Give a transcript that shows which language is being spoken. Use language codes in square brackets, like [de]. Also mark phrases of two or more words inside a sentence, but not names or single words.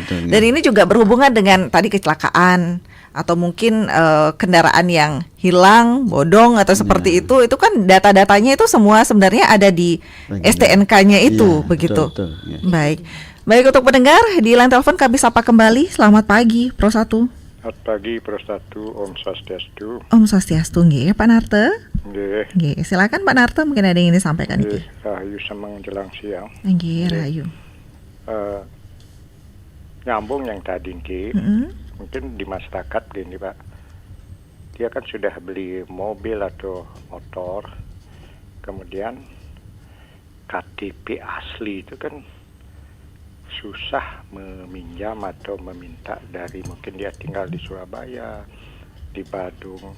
[id] Dan ini juga berhubungan dengan tadi kecelakaan atau mungkin kendaraan yang hilang, bodong atau seperti itu kan data-datanya itu semua sebenarnya ada di STNK-nya itu begitu. Baik untuk pendengar di line telepon kami sapa kembali. Selamat pagi Pro 1. Selamat pagi Pro 1, [ban] Om Swastiastu. Om Swastiastu nggih, Pak Narte. Nggih. [id] Silakan Pak Narte, mungkin ada yang ingin disampaikan iki. [ban] Rahayu semang jelang siang. Nggih, Rahayu. [id] Nyambung yang tadi nggih. Mungkin di masyarakat gini Pak. Dia kan sudah beli mobil atau motor. Kemudian KTP asli itu kan susah meminjam atau meminta dari, mungkin dia tinggal di Surabaya, di Badung.